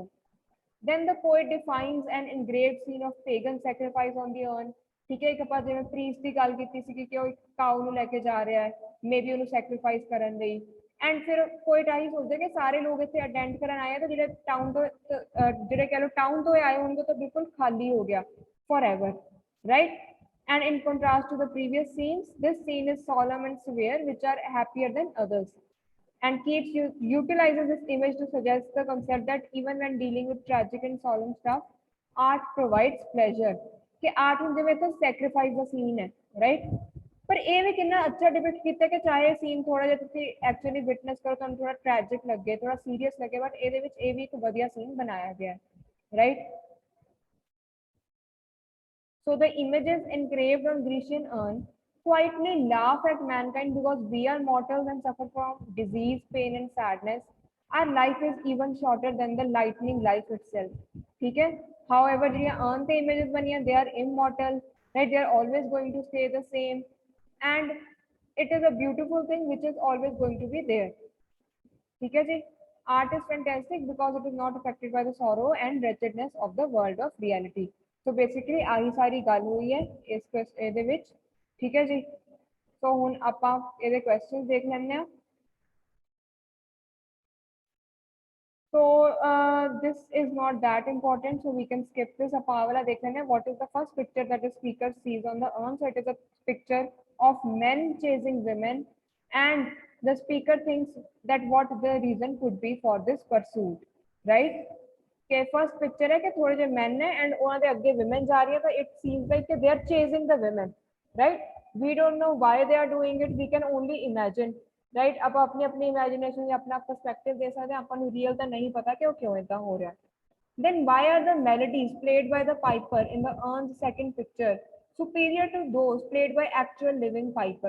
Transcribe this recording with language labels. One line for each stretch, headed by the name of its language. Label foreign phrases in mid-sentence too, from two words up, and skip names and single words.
English: Then the poet defines an engraved scene of pagan sacrifice on the urn.
Hindi: ठीक है,
Punjabi: एक ਆਪਾਂ ਜਿਵੇਂ ਪ੍ਰੀਸਟ ਦੀ ਗੱਲ ਕੀਤੀ ਸੀ ਕਿ ਉਹ ਇੱਕ ਕਾਊ ਨੂੰ ਲੈ ਕੇ ਜਾ ਰਿਹਾ ਹੈ, ਮੇਬੀ ਉਹਨੂੰ ਸੈਕਰੀਫਾਈਸ ਕਰਨ ਲਈ। ਐਂਡ ਫਿਰ ਪੋਇਟ ਆਹੀ ਸੋਚਦੇ ਕਿ ਸਾਰੇ ਲੋਕ ਇੱਥੇ ਅਟੈਂਡ ਕਰਨ ਆਏ ਆ, ਤੇ ਜਿਹੜੇ ਟਾਊਨ ਤੋਂ ਜਿਹੜੇ ਕਹਿ ਲਓ ਟਾਊਨ ਤੋਂ ਆਏ ਹੋਣਗੇ ਤਾਂ ਬਿਲਕੁਲ ਖਾਲੀ ਹੋ ਗਿਆ
English: forever, right? And in contrast to the previous scenes, this scene is solemn and severe, which are happier than others. And Keats utilizes this image to suggest the concept that even when dealing with tragic and solemn stuff, art provides pleasure.
Punjabi: कि art ਹੁਣ ਜਿਵੇਂ ਤਾਂ sacrifice ਦਾ scene ਹੈ, right? ਪਰ ਇਹ ਵੀ ਕਿੰਨਾ ਅੱਛਾ ਡਿਪਿਕਟ ਕੀਤਾ ਕਿ ਚਾਹੇ ਸੀਨ ਥੋੜਾ ਜਿਹਾ ਤੁਸੀਂ
English: actually witness
Punjabi: ਕਰੋ, ਤੁਹਾਨੂੰ ਥੋੜਾ ਟ੍ਰੈਜਿਕ ਲੱਗੇ, ਥੋੜਾ ਸੀਰੀਅਸ ਲੱਗੇ, ਬਟ ਇਹਦੇ ਵਿੱਚ ਇਹ ਵੀ ਇੱਕ ਵਧੀਆ ਸੀਨ ਬਣਾਇਆ ਗਿਆ ਹੈ, ਰਾਈਟ?
English: So the images engraved on Grecian urn quietly laugh at mankind because we are mortals and suffer from disease, pain and sadness. Our life is even shorter than the lightning life itself.
Hindi: ठीक है?
English: However,
Punjabi: ਜਿਹੜੀਆਂ urn ਤੇ images ਬਣੀਆਂ,
English: they are immortal, right? They are always going to stay the same, and it is a beautiful thing which is always going to be there.
Hindi: ठीक है जी.
English: Art is fantastic because it is not affected by the sorrow and wretchedness of the world of reality. So basically
Punjabi: ਆਹੀ ਸਾਰੀ ਗੱਲ ਹੋਈ ਹੈ ਇਹਦੇ ਵਿੱਚ. ਠੀਕ ਹੈ ਜੀ. ਸੋ ਹੁਣ ਆਪਾਂ ਇਹਦੇ ਕੁਐਸਚਨਸ ਦੇਖ ਲੈਂਦੇ ਹਾਂ.
English: So this is not that important, so we can skip this.
Punjabi: ਆਪਾਂ ਵਾਲਾ ਦੇਖ ਲੈਂਦੇ ਹਾਂ.
English: What is the first picture that the speaker sees on the urn? So it is a picture of men chasing women, and the speaker thinks that what the reason could be for this pursuit, right? Okay, first picture
Punjabi: ਹੈ ਕਿ ਥੋੜੇ ਜੇ men ने and ਵਹਾਂ ਦੇ ਅੱਗੇ women ਜਾ ਰਹੀ ਹੈ, ਤੋ
English: it seems like they are chasing the women, right? We don't know why they are doing it. We can only imagine, right?
Hindi: आप अपनी अपनी imagination या अपना perspective दे सकते हैं. अपन real तो नहीं पता कि वो क्यों ऐसा हो रहा है.
English: Then why are the melodies played by the piper in the urn's second picture superior to those played by actual living pipers?